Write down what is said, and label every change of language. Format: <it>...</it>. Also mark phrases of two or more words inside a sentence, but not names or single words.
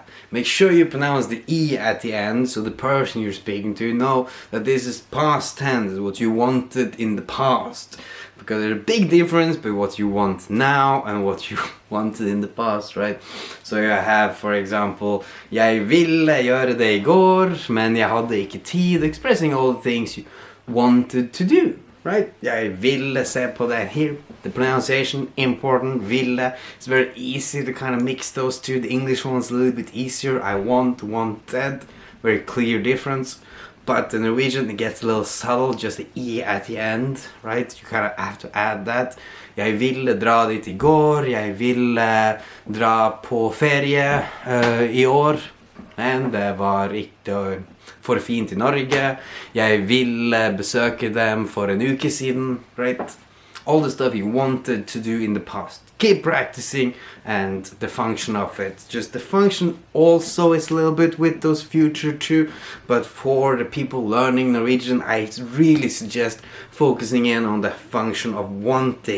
<en>Make sure you pronounce the E at the end, so the person you're speaking to know that this is past tense, what you wanted in the past. Because there's a big difference between what you want now and what you wanted in the past, right? So you have, for example,</en> <no>jeg ville gjøre det I går, men jeg hadde ikke tid,</no> <en>expressing all the things you wanted to do, right?</en> <no>Jeg ville se på det.</no> <en>Here, the pronunciation, important, ville. It's very easy to kind of mix those two. The English one's a little bit easier. I want, wanted, very clear difference. But the Norwegian, it gets a little subtle, just the E at the end, right? You kind of have to add that.</en> <no>Jeg ville dra dit I går, jeg ville dra på ferie I år, men det var ikke for fint I Norge. Jeg ville besøke dem for en uke siden,</no> <en>right? All the stuff you wanted to do in the past. Keep practicing, and the function of it. Just the function also is a little bit with those future too, but for the people learning Norwegian, I really suggest focusing in on the function of wanting.</en>